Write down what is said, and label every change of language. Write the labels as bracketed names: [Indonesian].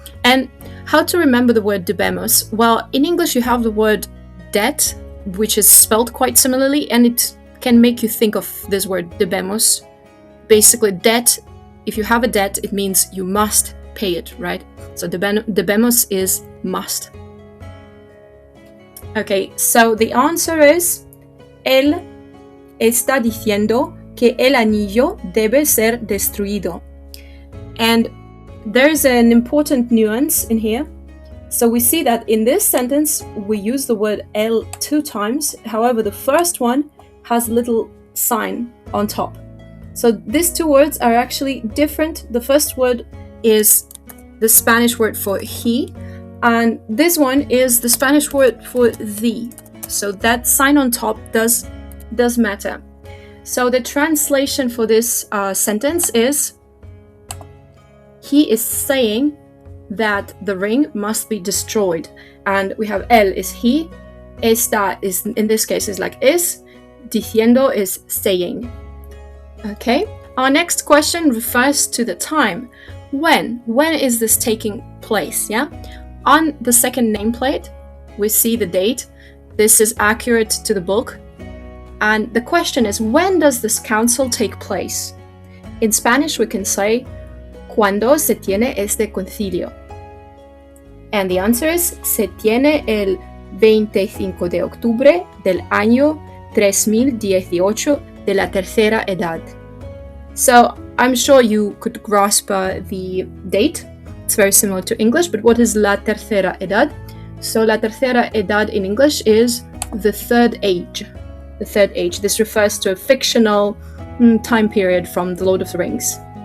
[English] And how to remember the word debemos? Well, in English you have the word debt, which is spelled quite similarly, and it can make you think of this word debemos. Basically, debt. If you have a debt, it means you must pay it, right? So debemos is must. Okay, so the answer is, [Spanish] él está diciendo que el anillo debe ser destruido. [English] And there's an important nuance in here. So we see that in this sentence, we use the word el 2 times. However, the first one has a little sign on top. So these 2 words are actually different. The first word is the Spanish word for he, and this one is the Spanish word for the. So that sign on top does matter. So the translation for this sentence is, he is saying that the ring must be destroyed. And we have él is he, está is, in this case, is like is, diciendo is saying. Okay, our next question refers to the time. When is this taking place? Yeah, on the second nameplate, we see the date. This is accurate to the book. And the question is, when does this council take place? In Spanish, we can say, [Spanish] ¿cuándo se tiene este concilio? [English] And the answer is, [Spanish] se tiene el 25 de octubre del año 3018 de la tercera edad. [English] So I'm sure you could grasp the date. It's very similar to English, but what is la tercera edad? So la tercera edad in English is the third age. The third age. This refers to a fictional time period from The Lord of the Rings.